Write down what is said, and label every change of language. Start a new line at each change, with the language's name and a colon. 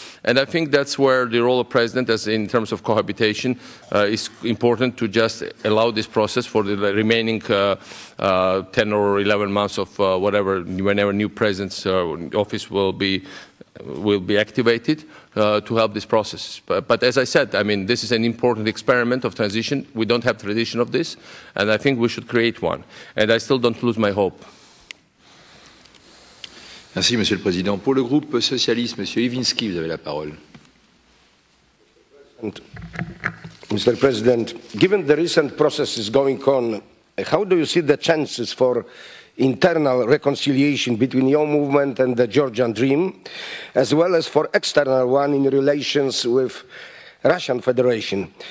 English: And I think that's where the role of president, as in terms of cohabitation, is important to just allow this process for the remaining 10 or 11 months of whenever new president's office will be activated to help this process. But as I said, I mean, this is an important experiment of transition. We don't have tradition of this, and I think we should create one. And I still don't lose my hope.
French: Merci, Monsieur le Président. Pour le groupe socialiste, Monsieur Iwinski, vous avez la parole.
English: Mr. President, given the recent processes going on, how do you see the chances for internal reconciliation between your movement and the Georgian dream, as well as for external one in relations with Russian Federation?